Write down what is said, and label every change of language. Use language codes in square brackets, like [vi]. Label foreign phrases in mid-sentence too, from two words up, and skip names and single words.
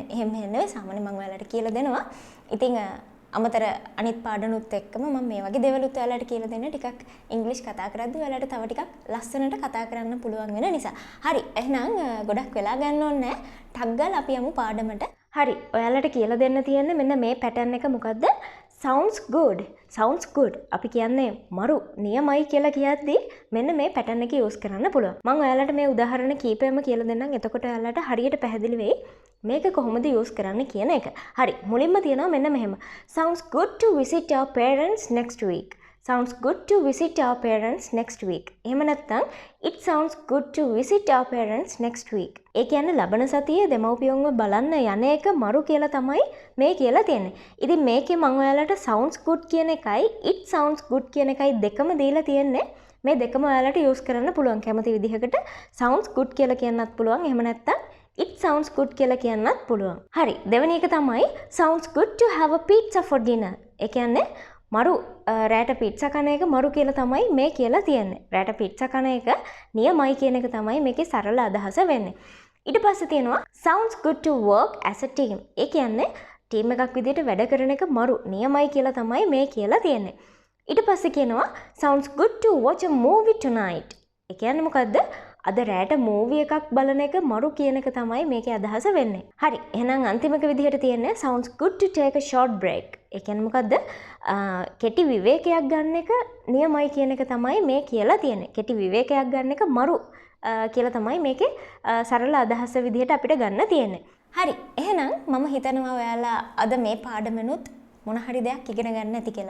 [si] එහෙම නෙවෙයි සාමාන්‍යයෙන් මම ඔයාලට කියලා දෙනවා. ඉතින් අමතර අනිත් පාඩනුත් එක්කම මම මේ වගේ දේවලුත් ඔයාලට කියලා දෙන්න ටිකක් ඉංග්‍රීසි කතා කරද්දී ඔයාලට තව ටිකක් ලස්සනට කතා කරන්න පුළුවන් වෙන නිසා. හරි. එහෙනම් ගොඩක් වෙලා ගන්න ඕනේ නැහැ. ටක් ගාලා අපි යමු පාඩමට. හරි. ඔයාලට කියලා දෙන්න තියෙන්නේ මෙන්න මේ pattern එක මොකද්ද? [en] sounds good [si] අපි කියන්නේ මරු නියමයි කියලා කියද්දී මෙන්න මේ pattern එක use කරන්න පුළුවන්. මම ඔයාලට මේ උදාහරණ කීපෙම කියලා දෙන්නම්. එතකොට ඔයාලට හරියට පැහැදිලි වෙයි මේක කොහොමද use කරන්න කියන එක. හරි. මුලින්ම තියෙනවා මෙන්න මෙහෙම. [en] sounds good to visit your parents next week. sounds good to visit our parents next week. [si] එහෙම නැත්නම් [en] it sounds good to visit our parents next week. [si] ඒ කියන්නේ ලබන සතියේ දෙමව්පියන්ව බලන්න යන එක මරු කියලා තමයි මේ කියලා තියෙන්නේ. ඉතින් මේකේ මම ඔයාලට [en] sounds good [si] කියන එකයි [en] it sounds good [si] කියන එකයි දෙකම දීලා තියෙන්නේ. මේ දෙකම ඔයාලට use කරන්න පුළුවන් කැමති විදිහකට [en] sounds good [si] කියලා කියන්නත් පුළුවන්. එහෙම නැත්නම් [en] it sounds good [si] කියලා කියන්නත් පුළුවන්. හරි. දෙවෙනි එක තමයි [en] sounds good to have a pizza for dinner. [si] ඒ කියන්නේ මරු රෑට පිට්සා කන එක මරු කියලා තමයි මේ කියලා තියෙන්නේ. රෑට පිට්සා කන එක නියමයි කියන එක තමයි මේකේ සරල අදහස වෙන්නේ. ඊට පස්සේ තියෙනවා [en] sounds good to work as a team. [si] ඒ කියන්නේ ටීම් එකක් විදිහට වැඩ කරන එක මරු නියමයි කියලා තමයි මේ කියලා තියෙන්නේ. ඊට පස්සේ කියනවා [en] sounds good to watch a movie tonight. [si] ඒ කියන්නේ මොකද්ද? අද රෑට මූවි එකක් බලන එක මරු කියන එක තමයි මේකේ අදහස වෙන්නේ. හරි. එහෙනම් අන්තිමක විදිහට තියෙන්නේ [en] sounds good to take a short break. [si] ඒ කියන්නේ මොකද්ද? කෙටි විවේකයක් ගන්න එක නියමයි කියන එක තමයි මේ කියලා තියෙන්නේ. කෙටි විවේකයක් ගන්න එක මරු කියලා තමයි මේකේ සරල අදහස විදිහට අපිට ගන්න තියෙන්නේ. හරි. එහෙනම් මම හිතනවා ඔයාලා අද මේ පාඩමෙනුත් මොන හරි දෙයක් ඉගෙන ගන්න ඇති කියලා.